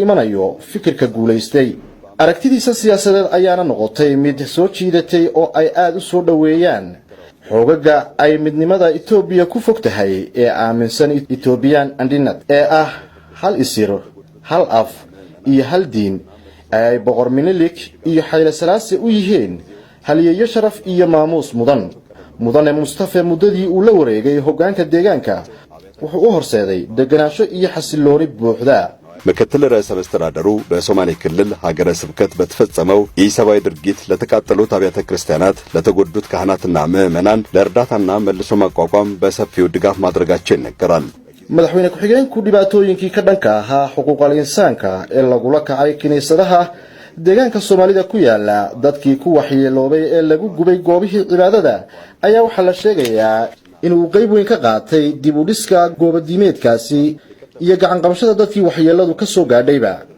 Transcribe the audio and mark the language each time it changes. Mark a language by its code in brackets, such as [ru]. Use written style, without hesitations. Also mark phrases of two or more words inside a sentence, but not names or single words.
[so] imanayo fikirka guulaystay aragtidiisa siyaasadeed ayaana noqotay mid soo jiidatay oo ay aad u soo dhaweeyaan xoogaga ay midnimada Itoobiya ku fog tahay ee aaminsan Ethiopian andinad ee ah hal isir hal af iyo hal diin ay boqor Minilik iyo Hayle Salaase u yihiin haliyeeyo sharaf iyo maamuus mudane Mustafa muddadii uu la wareegay hoggaanka deegaanka wuxuu u horseeday deganaansho iyo xasilooni buuxda [am] ምክትል ርዕሰ መስተዳድሩ በሶማሌ ክልል ሀገረ ስብከት በተፈጸመው ኢሰብአዊ ድርጊት ለተቃጠሉት አብያተ ክርስቲያናት ለተጎዱት ካህናትና ምዕመናን ለእርዳታና መልሶ ማቋቋም በሰፊው ድጋፍ ማድረጋቸው ይነገራል። [so] madaxweyne ku-xigeenku dhibaatooyinkii ka dhanka ahaa xuquuqal insaanka ee lagula kacay kiniisadaha deegaanka Soomaalida ku yaala dadkii ku waxyeeloobay ee lagu gubay goobihii cibaadada ayaa waxa la sheegayaa inuu qayb weyn ka qaatay dib u dhiska goobadiimeedkaasi iyo gacan qabashada dadkii waxyeeladu ka soo gaadhayba